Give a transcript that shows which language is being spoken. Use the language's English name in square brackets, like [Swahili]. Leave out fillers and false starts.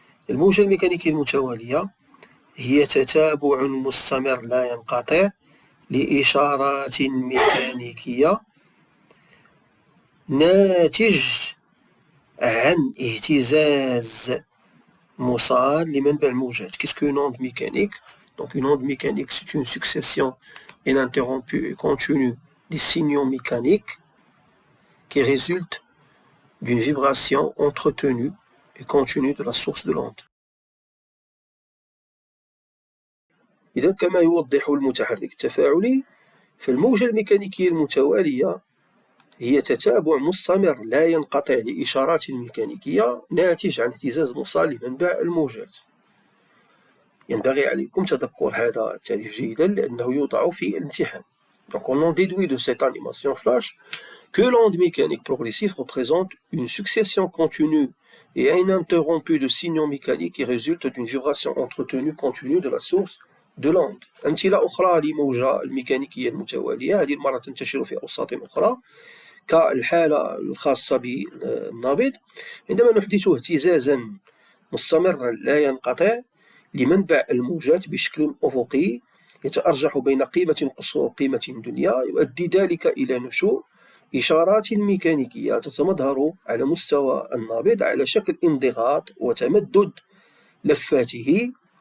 [Arabic] الموجة الميكانيكية المتوالية هي تتابع مستمر لا ينقطع لإشارات ميكانيكية ناتج عن اهتزاز مصال لمنبع الموجات. [French] Qu'est-ce qu'une onde mécanique? Donc une onde mécanique, c'est une succession ininterrompue et continue des signaux mécaniques qui résultent d'une vibration entretenue et continue de la source de l'onde. [Arabic] إذا كما يوضح المتحرك التفاعلي، فالموجة الميكانيكية المتوالية هي تتابع مستمر لا ينقطع لإشارات ميكانيكية ناتج عن اهتزاز مصال لمنبع الموجات. ينبغي عليكم تذكر هذا التعريف جيدا لأنه يوضع في الامتحان. [French] Donc on en déduit de cette animation flash que l'onde mécanique progressive représente une succession continue et ininterrompue de signaux mécaniques qui résultent d'une vibration entretenue continue de la source de l'onde. [Arabic] أمثلة أخرى لموجة الميكانيكية المتوالية، هذه المرة تنتشر في أوساط أخرى كالحالة الخاصة بالنابض، عندما نحدث اهتزازا مستمرا لا ينقطع لمنبع الموجات بشكل أفقي يتأرجح بين قيمة قصوى وقيمة دنيا، يؤدي ذلك إلى نشوء إشارات ميكانيكية تتمظهر على مستوى النابض على شكل انضغاط وتمدد لفاته.